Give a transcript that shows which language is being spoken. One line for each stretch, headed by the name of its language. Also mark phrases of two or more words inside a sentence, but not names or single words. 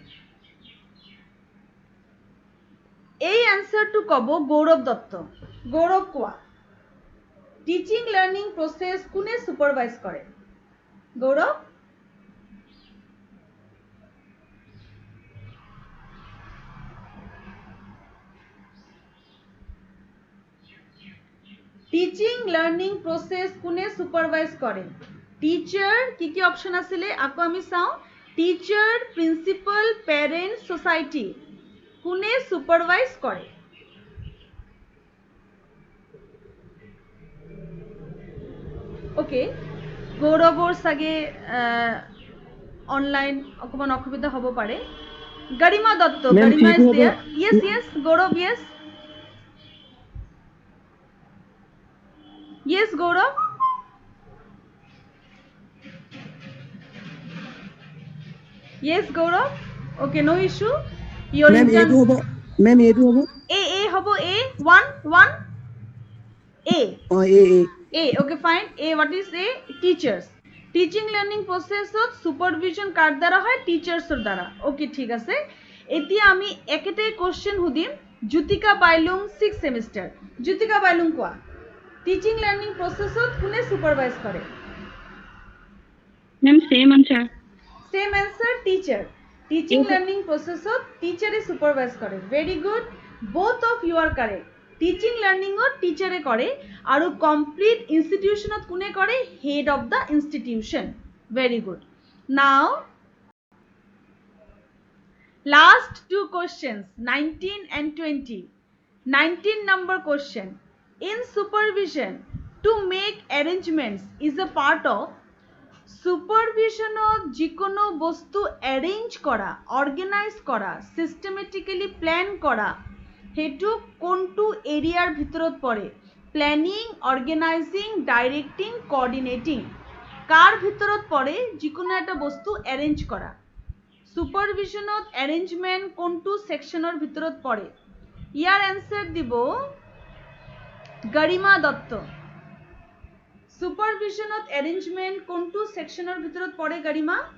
Assamese: এই অ্যান্সারটো কব গৌরব দত্ত গৌরব কোয়া
English: teaching learning process
Assamese: কোনে সুপারভাইজ করে গৌরব
English: teaching learning process
Assamese: কোনে সুপারভাইজ করে টিচার কি কি অপশন আছিলে আকো আমি চাও
English: teacher principal parent society
Assamese: কোনে সুপারভাইজ করে ওকে গৌরৱৰ সাগে অনলাইন অকমান অসুবিধা হ'ব পাৰে গৰিমা দত্ত
English: Garima is there yes Gaurav yes Yes, Gaurav. Yes, Gaurav. Okay, no issue. Your Ma'am A two होबो A hobo A 1 A. ए A okay fine. A what is A? Teachers. Teaching learning process of supervision
Assamese: কার দ্বারা হয় টিচার্সৰ দ্বারা ওকে ঠিক আছে এতিয়া আমি একেটাই কোশ্চেন হুদিম জ্যোতিকা বাইলুং 6 সেমিস্টার জ্যোতিকা বাইলুং কোৱা
English: teaching learning processত
Assamese: কোনে সুপারভাইজ করে
English: Ma'am same answer same answer teacher teaching learning processত
Assamese: টিচারে সুপারভাইজ করে
English: very good both of you are correct teaching learning
Assamese: ও টিচারে করে আৰু
English: complete institutionত
Assamese: কোনে করে
English: head of the institution very good now last two questions 19 and 20 19 number question. In supervision, to make arrangements is a part of supervision
Assamese: যিকোনো বস্তু
English: arrange কৰা, organize কৰা, systematically plan
Assamese: কৰা, হেতু কোনটো এৰিয়াৰ ভিতৰত পৰে?
English: Planning, organizing, directing, coordinating.
Assamese: কাৰ ভিতৰত পৰে যিকোনো এটা বস্তু arrange কৰা?
English: Supervisionত arrangement
Assamese: কোনটো সেকশনৰ ভিতৰত পৰে? ইয়াৰ আনসার দিব গৰিমা দত্ত।
English: supervisionত arrangement
Assamese: কোনটো সেকশনৰ ভিতৰত পৰে গৰিমা?